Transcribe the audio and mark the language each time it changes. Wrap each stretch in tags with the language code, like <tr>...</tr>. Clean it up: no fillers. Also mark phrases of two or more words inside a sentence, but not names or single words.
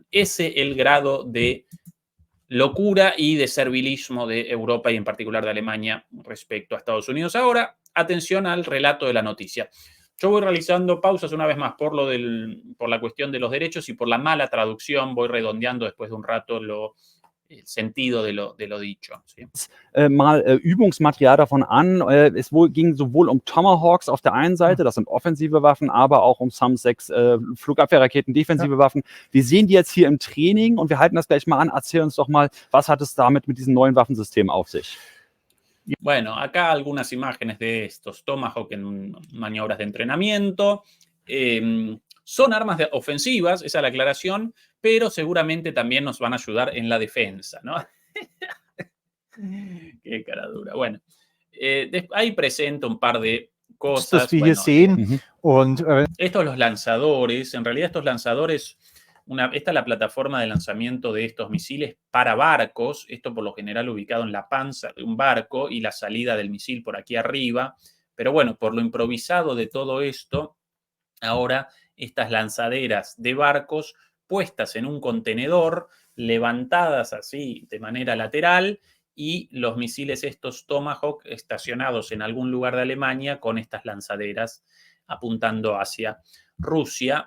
<es>Ese es el grado de locura y de servilismo de Europa y en particular de Alemania respecto a Estados Unidos. Ahora, atención al relato de la noticia. Yo voy realizando pausas una vez más por la cuestión de los derechos y por la mala traducción. Voy redondeando después de un rato el sentido de lo dicho. ¿Sí?</es> <de>Mal Übungsmaterial davon an. Es ging sowohl um Tomahawks auf der einen Seite, das sind offensive Waffen, aber auch um SAM-6 Flugabwehrraketen, defensive Waffen. Wir sehen die jetzt hier im Training und wir halten das gleich mal an. Erzähl uns doch mal, was hat es damit mit diesen neuen Waffensystemen auf sich?</de> <es>Bueno, acá algunas imágenes de estos Tomahawk en maniobras de entrenamiento. Son armas ofensivas, esa es la aclaración, pero seguramente también nos van a ayudar en la defensa, ¿no? Qué cara dura. Bueno, ahí presento un par de cosas.</es> <de>Wir hier sehen. Und,</de> <es>estos los lanzadores, en realidad estos lanzadores, esta es la plataforma de lanzamiento de estos misiles para barcos, esto por lo general ubicado en la panza de un barco y la salida del misil por aquí arriba, pero bueno, por lo improvisado de todo esto, ahora estas lanzaderas de barcos puestas en un contenedor, levantadas así de manera lateral, y los misiles estos Tomahawk estacionados en algún lugar de Alemania con estas lanzaderas apuntando hacia Rusia.</es>